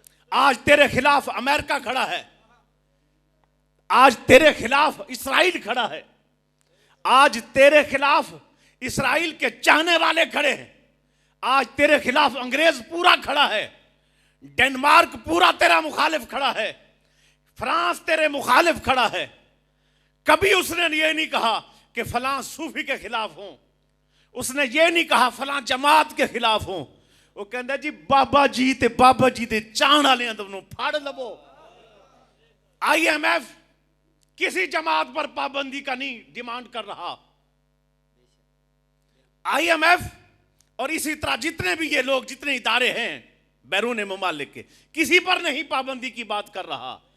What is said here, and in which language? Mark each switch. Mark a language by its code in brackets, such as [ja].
[ur] آج تیرے خلاف امریکہ کھڑا ہے، آج تیرے خلاف اسرائیل کھڑا ہے، آج تیرے خلاف اسرائیل کے چاہنے والے کھڑے ہیں، آج تیرے خلاف انگریز پورا کھڑا ہے، ڈنمارک پورا تیرا مخالف کھڑا ہے، فرانس تیرے مخالف کھڑا ہے. کبھی اس نے یہ نہیں کہا کہ فلاں صوفی کے خلاف ہوں، اس نے یہ نہیں کہا فلاں جماعت کے خلاف ہوں. [pa] وہ کہندا جی بابا جی دے چاہن والے دونوں پھاڑ لو. [ur] آئی ایم ایف کسی جماعت پر پابندی کا نہیں ڈیمانڈ کر رہا. آئی ایم ایف اور اسی طرح جتنے بھی یہ لوگ، جتنے ادارے ہیں بیرون ممالک کے، کسی پر نہیں پابندی کی بات کر رہا.